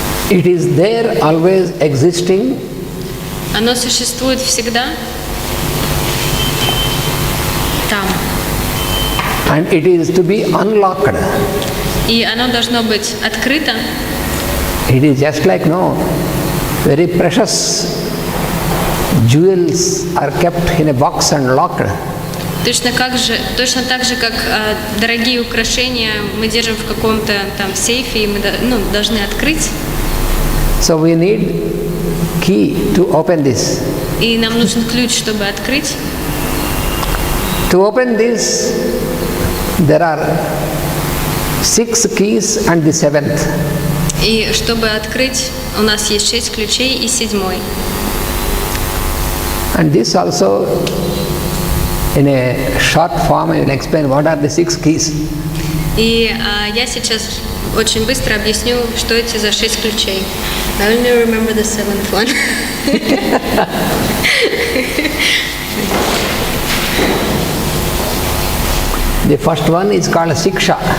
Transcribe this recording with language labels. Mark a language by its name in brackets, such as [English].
[English] it is there always existing. [Russian] оно существует всегда там. [English] And it is to be unlocked. [Russian] И оно должно быть открыто. [English] It is just like very precious jewels are kept in a box and locked. [Russian] Точно так же, как дорогие украшения мы держим в каком-то там сейфе, и мы должны открыть. [English] So we need key to open this. [Russian] И нам нужен ключ, чтобы открыть. [English] To open this, there are 6 keys and the 7th. [Russian] И чтобы открыть, у нас есть 6 ключей и 7-й. [English] And this also, in a short form, I will explain what are the 6 keys. [Russian] И я сейчас очень быстро объясню, что эти за 6 ключей. [English] I only remember the 7th one. The first one is called Siksha.